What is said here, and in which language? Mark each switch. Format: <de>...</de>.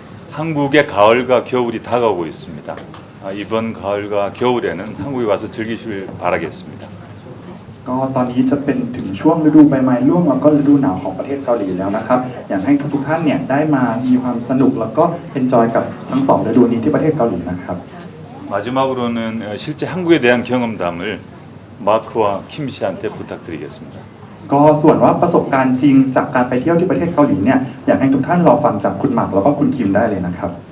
<ko>한국의 가을과 겨울이 다가오고 있습니다. 이번 가을과 겨울에는 한국에 와서 즐기실 바라겠습니다.</ko> <th>ก็ตอนนี้จะเป็นถึงช่วงฤดูใบไม้ร่วงแล้วก็ฤดูหนาวของประเทศเกาหลีแล้วนะครับอยากให้ทุกท่านเนี่ยได้มามีความสนุกแล้วก็เอนจอยกับทั้งสองฤดูนี้ที่ประเทศเกาหลีนะครับ</th> <ko>마지막으로는 실제 한국에 대한 경험담을 마크와 킴 씨한테 부탁드리겠습니다.</ko> <th>ก็ส่วนว่าประสบการณ์จริงจากการไปเที่ยวที่ประเทศเกาหลีเนี่ยอยากให้ทุกท่านรอฟังจากคุณหมากแล้วก็คุณคิมได้เลยนะครับ</th>